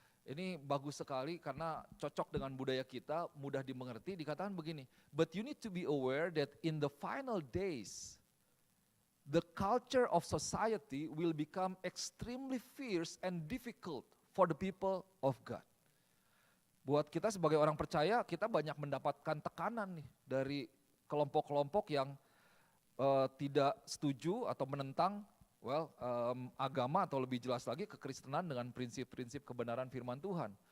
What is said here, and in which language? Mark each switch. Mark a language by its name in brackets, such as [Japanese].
[Indonesian] Ini bagus sekali karena cocok dengan budaya kita, mudah dimengerti. Dikatakan begini, [English] but you need to be aware that in the final days, the culture of society will become extremely fierce and difficult for the people of God. [Indonesian] Buat kita sebagai orang percaya, kita banyak mendapatkan tekanan nih dari kelompok-kelompok yang tidak setuju atau menentang agama atau lebih jelas lagi kekristenan dengan prinsip-prinsip kebenaran firman Tuhan.